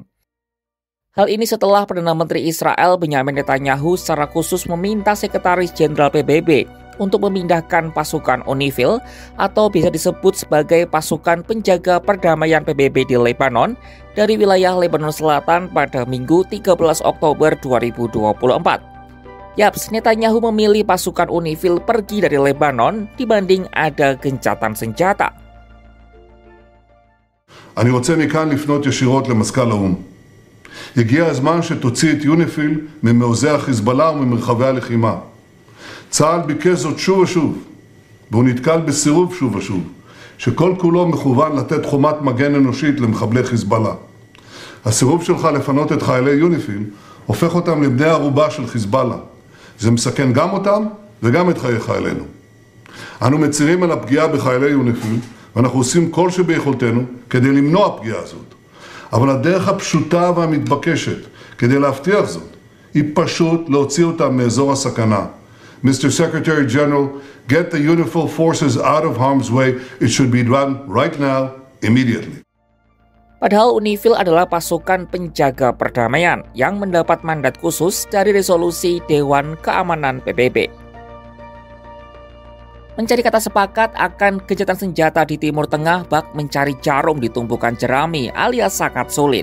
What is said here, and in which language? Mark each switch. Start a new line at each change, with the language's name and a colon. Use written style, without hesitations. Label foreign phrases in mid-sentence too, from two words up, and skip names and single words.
Indonesian: Hal ini setelah Perdana Menteri Israel Benyamin Netanyahu secara khusus meminta Sekretaris Jenderal PBB untuk memindahkan pasukan UNIFIL atau bisa disebut sebagai pasukan penjaga perdamaian PBB di Lebanon dari wilayah Lebanon Selatan pada Minggu 13 Oktober 2024. Yaps, Netanyahu memilih pasukan UNIFIL pergi dari Lebanon dibanding ada gencatan senjata.
Hebrew: אני רוצה מכאן לפנות ישירות למזכ"ל האו"ם. הגיע הזמן שתוציא את יוניפיל ממעוזי החיזבאללה וממרחבי הלחימה. צה"ל ביקש זאת שוב ושוב, והוא נתקל בסירוב שוב ושוב, שכל כולו מכוון לתת חומת מגן אנושית למחבלי חיזבאללה. הסירוב שלך לפנות את חיילי יוניפיל הופך אותם לבני ערובה של חיזבאללה. זה מסכן גם אותם וגם את חיי חיילינו. אנו מצירים על הפגיעה בחיילי יוניפיל, ואנחנו עושים כל שביכולתנו כדי למנוע פגיעה הזאת. אבל הדרך הפשוטה והמתבקשת כדי להבטיח זאת היא פשוט להוציא אותם מאזור הסכנה.
English: Mr. Secretary General, get the UNIFIL forces out of harm's way. It should be done right now, immediately.
Indonesian: Padahal UNIFIL adalah pasukan penjaga perdamaian yang mendapat mandat khusus dari resolusi Dewan Keamanan PBB. Mencari kata sepakat akan gencatan senjata di Timur Tengah bak mencari jarum di tumpukan jerami alias sangat sulit.